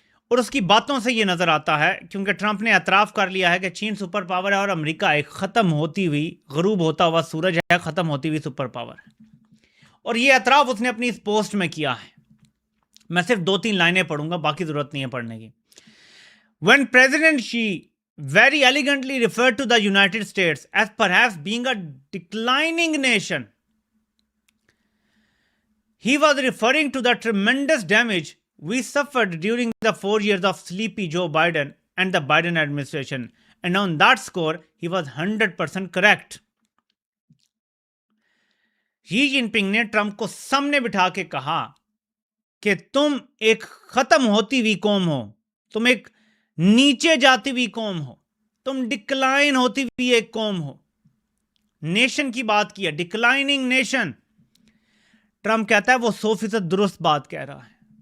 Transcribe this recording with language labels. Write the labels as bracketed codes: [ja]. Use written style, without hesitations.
[ur] اور اس کی باتوں سے یہ نظر آتا ہے کیونکہ ٹرمپ نے اعتراف کر لیا ہے کہ چین سپر پاور ہے اور امریکہ ایک ختم ہوتی ہوئی, غروب ہوتا ہوا سورج ہے, ختم ہوتی ہوئی سپر پاور ہے. اور یہ اعتراف اس نے اپنی اس پوسٹ میں کیا ہے. میں صرف 2-3 لائنیں پڑھوں گا, باقی ضرورت نہیں ہے پڑھنے کی. [en] When President Xi very elegantly referred to the United States as perhaps being a declining nation, he was referring to the tremendous damage we suffered during the 4 years of sleepy Joe Biden and the Biden administration. And on that score, he was 100% correct. [ur] شی جن پنگ نے Trump کو سامنے بٹھا کے کہا کہ تم ایک ختم ہوتی ہوئی قوم ہو, تم ایک نیچے جاتی ہوئی قوم ہو, تم ڈکلائن ہوتی ہوئی ایک قوم ہو. نیشن کی بات کی ہے, ڈکلائننگ نیشن. ٹرمپ کہتا ہے وہ 100% درست بات کہہ رہا ہے.